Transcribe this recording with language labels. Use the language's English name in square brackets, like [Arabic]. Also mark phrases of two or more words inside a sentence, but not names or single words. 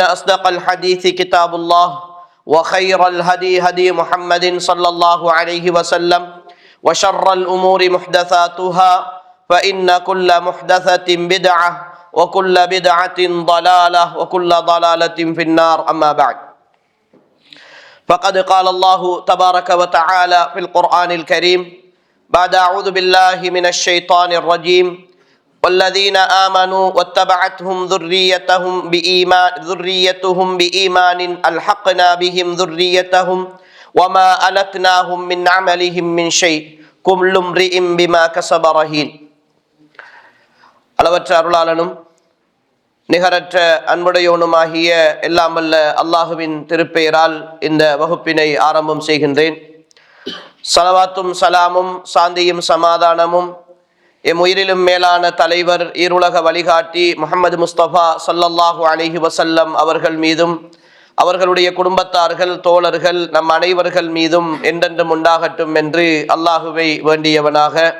[Arabic] أصدق الحديث كتاب الله وخير الهدي هدي محمد صلى الله عليه وسلم وشر الأمور محدثاتها فإن كل محدثة بدعة وكل بدعة ضلالة وكل ضلالة في النار أما بعد فقد قال الله تبارك وتعالى في القرآن الكريم بعد أعوذ بالله من الشيطان الرجيم والذين آمنوا واتبعتهم ذريتهم بإيمان ألحقنا بهم ذريتهم وما ألتناهم من عملهم من شيء كل امرئ بما كسب رهين [Tamil] அளவற்ற அருளாளனும் நிகரற்ற அன்புடையவனுமாகிய எல்லாம் வல்ல அல்லாஹுவின் திருப்பெயரால் இந்த வகுப்பினை ஆரம்பம் செய்கின்றேன். ஸலவாத்தும் சலாமும் சாந்தியும் சமாதானமும் எம் உயிரிலும் மேலான தலைவர் ஈருலக வழிகாட்டி முஹம்மது முஸ்தபா [Arabic] صلى الله عليه وسلم [Tamil] அவர்கள் மீதும் அவர்களுடைய குடும்பத்தார்கள் தோழர்கள் நம் அனைவர்கள் மீதும் என்றென்றும் உண்டாகட்டும் என்று அல்லாஹுவை வேண்டியவனாக